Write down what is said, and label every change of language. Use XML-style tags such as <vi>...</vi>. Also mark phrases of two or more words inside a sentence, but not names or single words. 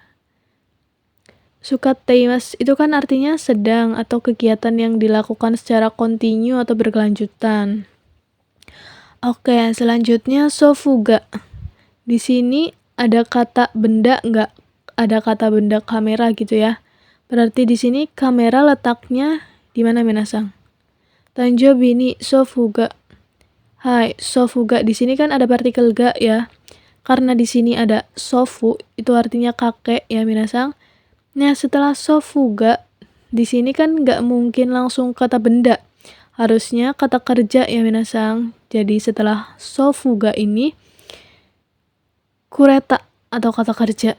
<id>Sukateimasu itu kan artinya sedang atau kegiatan yang dilakukan secara kontinu atau berkelanjutan. Oke, selanjutnya sofuga. Di sini ada kata benda nggak? Ada kata benda kamera gitu ya. Berarti di sini kamera letaknya di mana minasang?</id> <ja>誕生日に祖父が.</ja> <id>Hai, sofuga di sini kan ada partikel ga ya. Karena di sini ada sofu, itu artinya kakek ya minasang. Nah, setelah sofuga, di sini kan nggak mungkin langsung kata benda. Harusnya kata kerja ya minasang. Jadi setelah sofuga ini, kureta atau kata kerja.</id>